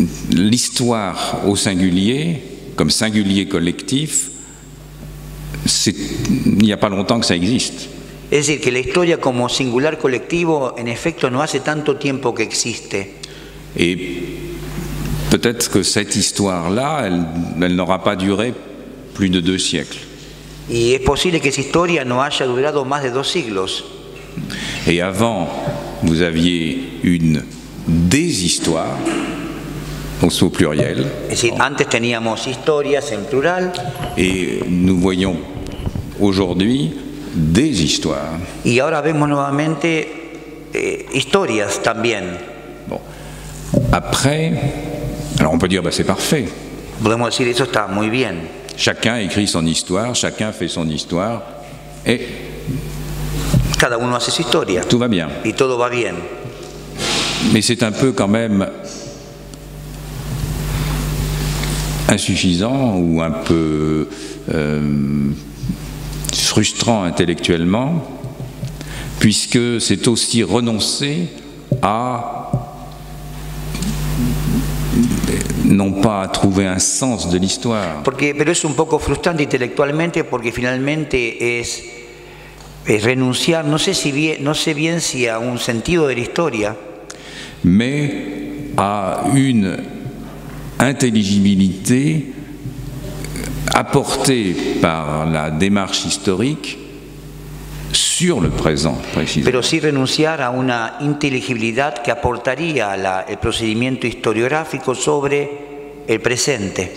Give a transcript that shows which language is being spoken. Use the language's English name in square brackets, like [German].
[French] L'histoire au singulier, comme singulier collectif, il n'y a pas longtemps que ça existe. [Spanish] Es decir, que la historia como singular colectivo, en efecto, no hace tanto tiempo que existe. [French] Et peut-être que cette histoire-là, elle n'aura pas duré plus de 2 siècles. [Spanish] Y es posible que esa historia no haya durado más de 2 siglos. [French] Et avant, vous aviez une déshistoire, au pluriel. [Spanish] Es decir, antes teníamos historias en plural. [French] Et nous voyons aujourd'hui des histoires. [Spanish] Y ahora vemos nuevamente historias también. [French] Bon. Après, alors on peut dire, c'est parfait. [Spanish] Podemos decir, eso está muy bien. [French] Chacun écrit son histoire, chacun fait son histoire, et [Spanish] cada uno hace su historia. [French] Tout va bien. [Spanish] Y todo va bien. [French] Mais c'est un peu quand même insuffisant ou un peu frustrant intellectuellement, puisque c'est aussi renoncer à non pas à trouver un sens de l'histoire. [Spanish] Pero es un poco frustrante intelectualmente porque finalmente es renunciar, no sé bien si a un sentido de la historia, [French] mais à une intelligibilité apportée par la démarche historique sur le présent, précisément. [Spanish] Pero sí renunciar a una inteligibilidad que aportaría el procedimiento historiográfico sobre el presente.